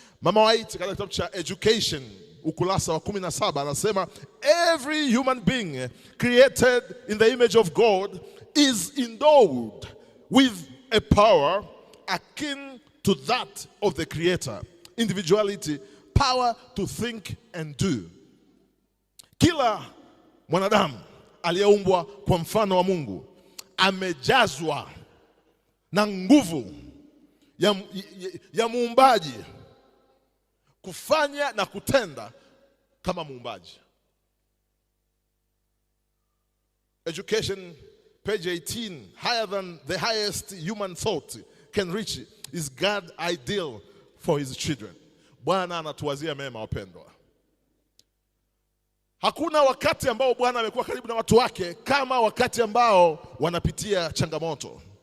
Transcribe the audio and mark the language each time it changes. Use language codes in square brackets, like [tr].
[en] Mama White [sw] katika kitabu cha Education ukurasa wa 17 anasema [en] every human being created in the image of God is endowed with a power akin to that of the Creator. Individuality, power to think and do. [sw] Kila mwanadamu aliyeumbwa kwa mfano wa Mungu amejazwa na nguvu ya muumbaji kufanya na kutenda kama muumbaji. [en] Education page 18, higher than the highest human thought can reach is God's ideal for his children. [sw] Bwana anatuwazia mema wapendwa. Hakuna wakati ambao Bwana amekuwa karibu na watu wake kama wakati ambao wanapitia changamoto.